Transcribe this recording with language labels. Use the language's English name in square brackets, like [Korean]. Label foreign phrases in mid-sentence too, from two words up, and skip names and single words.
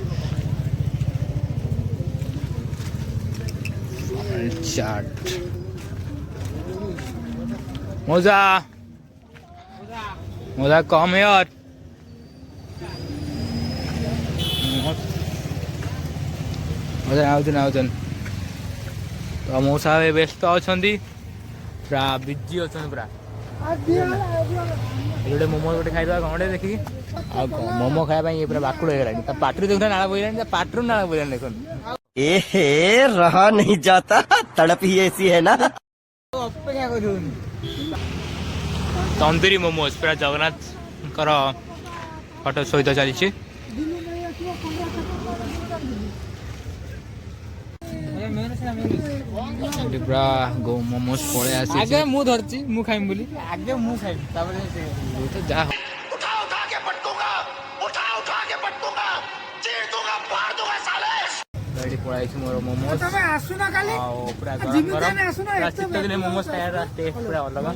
[Odia] ଚାଟ୍ ମଉସା ମଉସା [English] come here [Odia] ଆଉଛନ୍ତି ତ ମଉସା ଏବେ ବ୍ୟସ୍ତ ଅଛନ୍ତି ପୁରା ବିଜି ଅଛନ୍ତି ପୁରା। ଗୋଟେ ମୋମୋ ଗୋଟେ ଖାଇଦେବା ଘଣ୍ଟେ ଦେଖିକି ଆଉ ମୋମୋ ଖାଇବା ପାଇଁ ଇଏ ପୁରା ବାକୁଳ ହେଇଗଲାଣି ତା ପାଟିରୁ ଦେଖୁନ ନାଳ ବୋହିଲାଣି ତା ପାଟିରୁ ନାଳ ବୋହିଲାଣି ଦେଖନ୍ତୁ। [Hindi] एहे रहा नहीं जाता तड़प ही ऐसी है ना। [Odia] ଅପେକ୍ଷା କରିହଉନି ତନ୍ଦୁରୀ ମୋମୋସ୍ ପୁରା ଜଗନ୍ନାଥଙ୍କର ଫଟୋ ସହିତ ଚାଲିଛି। ଏଠି ପୁରା ମୋମୋସ୍ ପଳେଇ ଆଗେ ଆସିଛି। ମୁଁ ଧରିଛି ମୁଁ ଖାଇବି ବୋଲି ଆଗେ ମୁଁ ଖାଇବି ତାପରେ ଯାହା [Hindi] उठा उठा के पटकूंगा चीर दूंगा फाड़ दूंगा साले। [Odia] ଏଠି ପଳାଇଛି ମୋର ମୋମୋସ୍ ଆଉ ପୁରା ଗରମ ଗରମ ପୁରା ଶୀତ ଦିନେ ମୋମୋସ୍ ଖାଇବାର ଟେଷ୍ଟ ପୁରା ଅଲଗା।